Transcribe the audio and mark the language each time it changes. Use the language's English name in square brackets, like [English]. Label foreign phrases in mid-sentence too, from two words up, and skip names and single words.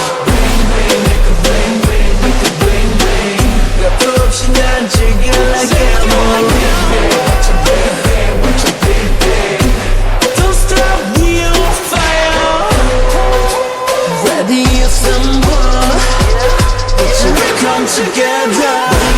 [English] Bang bang, make a bang bang, make a bang bang. [Korean] got 없이 난 즐겨 [English] like gamble. Bang bang, watch your bang bang, watch your bang bang. Don't stop, we on fire. Ready, assemble. Let's come together.